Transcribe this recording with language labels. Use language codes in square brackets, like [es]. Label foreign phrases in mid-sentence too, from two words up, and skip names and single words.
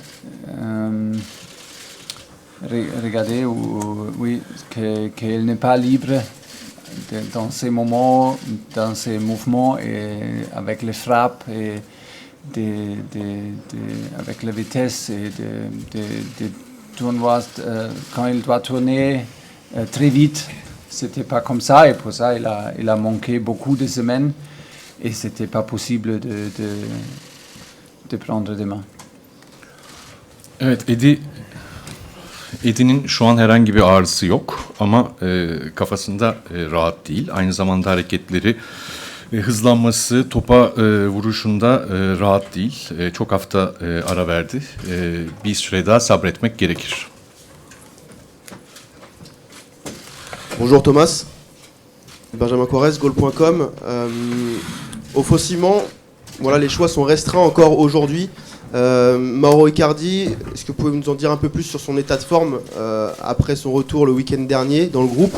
[fr] regarder qu'elle n'est pas libre dans ces moments, dans ces mouvements et avec les frappes et avec la vitesse et des tournois quand il doit tourner très vite. C'était pas comme ça et pour ça il a manqué beaucoup de semaines et c'était pas possible de prendre des mains. [tr] Evet, Eddie'nin şu an herhangi bir ağrısı yok ama kafasında rahat değil. Aynı zamanda hareketleri, hızlanması, topa vuruşunda rahat değil. Çok hafta ara verdi. Bir süre daha sabretmek gerekir. [fr] Bonjour Thomas, Benjamin Corrèze, Goal.com. Au faux ciment, voilà, les choix sont restreints encore aujourd'hui. Mauro Icardi, est-ce que vous pouvez nous en dire un peu plus sur son état de forme après son retour le week-end dernier dans le groupe?